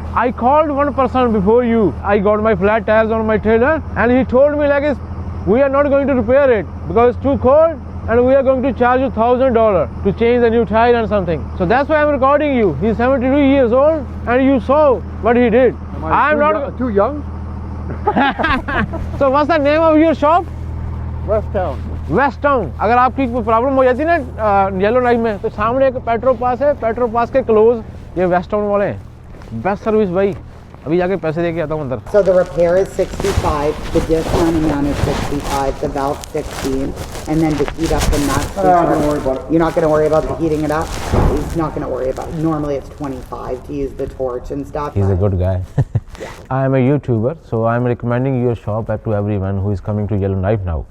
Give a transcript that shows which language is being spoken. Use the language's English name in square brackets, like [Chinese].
[English] I called one person before you. I got my flat tires on my trailer and he told me like we are not going to repair it because it's too cold and we are going to charge you $1,000 to change the new tire and something. So that's why I'm recording you. He's 72 years old and you saw what he did. I'm not too young. So what's the name of your shop? West Town. [Hindi] Waste town. अगर आपकी कोई problem हो जाती है ना yellow knife में, तो सामने एक पेट्रोल पास है, पेट्रोल पास के क्लोज ये वेस्ट टाउन वाले हैं। बेस्ट सर्विस भाई। अभी जाके पैसे दे के आता हूँ अंदर। [English] So the repair is $65, the discount amount is $65, the valve $16, and then to heat up the nuts. Don't worry about it. You're not going to worry about the heating it up. He's not going to worry about it. Normally it's $25 to use the torch and stuff. He's a good guy. I am a YouTuber, so I am recommending your shop to everyone who is coming to Yellowknife now.